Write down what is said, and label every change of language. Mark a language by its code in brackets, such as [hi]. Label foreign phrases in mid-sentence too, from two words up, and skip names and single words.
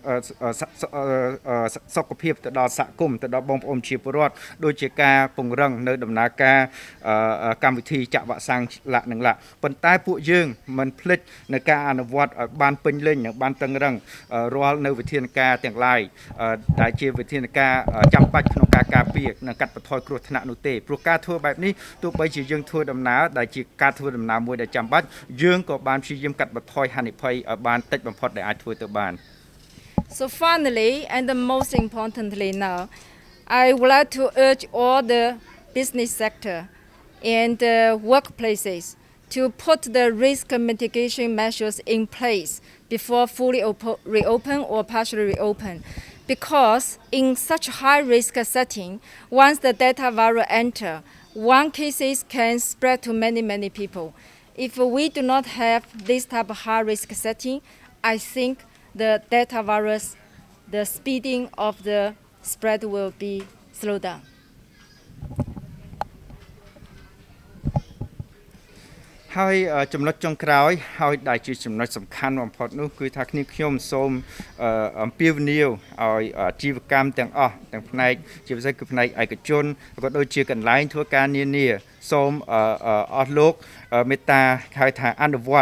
[km] សុខភាពទៅដល់សហគមន៍ទៅដល់បងប្អូនជាពលរដ្ឋដូចជាការពង្រឹងនៅដំណើរការកម្មវិធីចាក់វ៉ាក់សាំងលក្ខនឹងលក្ខប៉ុន្តែពួកយើងមិនភ្លេចនៅការអនុវត្តឲ្យបានពេញលេញនិងបានតឹងរឹងរាល់នៅវិធានការទាំងឡាយដែលជាវិធានការចាំបាច់ក្នុងការការពារនិងកាត់បន្ថយគ្រោះថ្នាក់នោះទេព្រោះការធ្វើបែបនេះទោះបីជាយើងធ្វើដំណើរដែលជាការធ្វើដំណើរមួយដែលចាំបាច់យើងក៏បានព្យាយាមកាត់បន្ថយហានិភ័យឲ្យបានតិចបំផុតដែលអាចធ្វើទៅបាន [en] So finally, and the most importantly now, I would like to urge all the business sector and workplaces to put the risk mitigation measures in place before fully reopen or partially reopen. Because in such high-risk setting, once the Delta virus enter, one cases can spread to many people. If we do not have this type of high-risk setting, I think the Delta virus, the speeding of the spread will be slowed down. [km] ហើយចំណុចចុងក្រោយហើយដែលជាចំណុចសំខាន់បំផុតនោះគឺថាគ្នាខ្ញុំសូមអំពាវនាវឲ្យអាជីវកម្មទាំងអស់ទាំងផ្នែកជាពិសេសគឺផ្នែកឯកជនក៏ដូចជាកន្លែងធ្វើការនានាសូមអស់លោកមេត្តាហៅថាអនុវត្ត